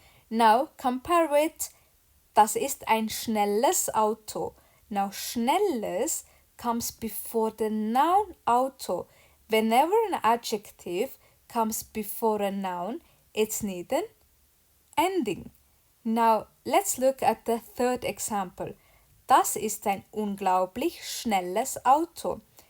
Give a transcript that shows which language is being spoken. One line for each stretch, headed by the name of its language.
English: Now compare with
German: das ist ein schnelles Auto.
English: Now schnelles comes before the noun Auto. Whenever an adjective comes before a noun, it's need an ending. Now let's look at the third example.
German: Das ist ein unglaublich schnelles Auto.